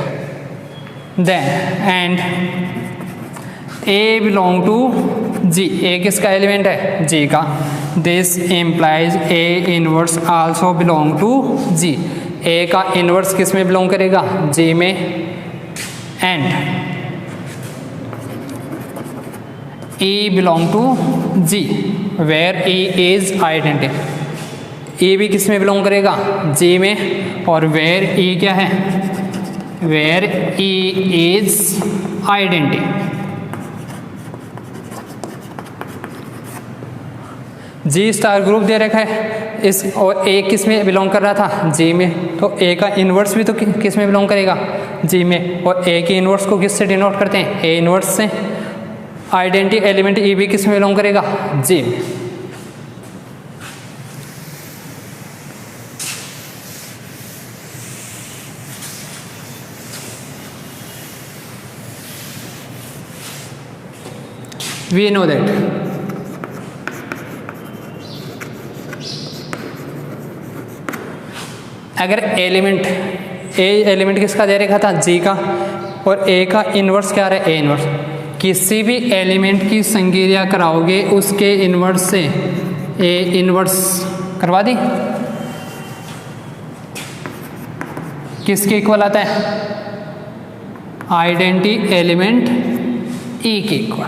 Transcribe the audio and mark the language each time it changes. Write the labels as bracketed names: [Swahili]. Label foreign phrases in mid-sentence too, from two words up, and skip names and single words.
[English] then and A belong to G, [Hindi] ए किसका एलिमेंट है? जी का। [English] this implies A inverse also belong to G, [Hindi] ए का इनवर्स किस में बिलोंग करेगा? जी में। [English] एंड E belong to G where E is identity। [Hindi] E भी किस में बिलोंग करेगा? [English] G [Hindi] में। और [English] where E [Hindi] क्या है? [English] where E is identity. [Hindi] जी [English] star group [Hindi] दे रखा है इस, और ए किस में बिलोंग कर रहा था, जी में, तो ए का इन्वर्स भी तो किस में बिलोंग करेगा, जी में, और ए के इन्वर्स को किस से डिनोट करते हैं, ए इन्वर्स से। [English] identity element [Hindi] ई भी किस में बिलोंग करेगा, जी में। [English] We know that [Hindi] अगर एलिमेंट ए एलिमेंट किसका दे रखा था, जी का, और ए का इन्वर्स क्या रहा है, ए इन्वर्स, किसी भी एलिमेंट की संक्रिया कराओगे उसके इन्वर्स से ए इन्वर्स करवा दी, किसके इक्वल आता है, [English] identity element [Hindi] ई के इक्वल।